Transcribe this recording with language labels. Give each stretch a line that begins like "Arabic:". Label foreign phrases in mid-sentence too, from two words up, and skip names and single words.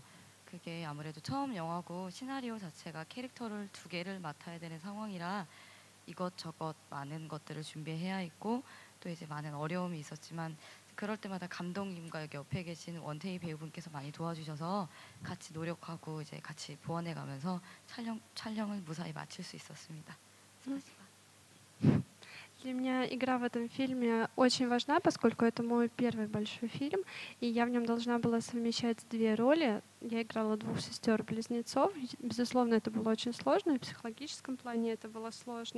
Korean: 그게 아무래도 처음 영화고 시나리오 자체가 캐릭터를 2개를 맡아야 되는 상황이라 이것저것 많은 것들을 준비해야 했고 또 이제 많은 어려움이 있었지만 그럴 때마다 감독님과 여기 옆에 계신 원태희 배우분께서 많이 도와주셔서 같이 노력하고 이제 같이 보완해가면서 촬영을 무사히 마칠 수 있었습니다.
Russian: Для меня игра в этом фильме очень важна, поскольку это мой первый большой фильм, и я в нем должна была совмещать 2 роли. Я играла 2 сестер-близнецов. Безусловно, это было очень сложно, и в психологическом плане это было сложно.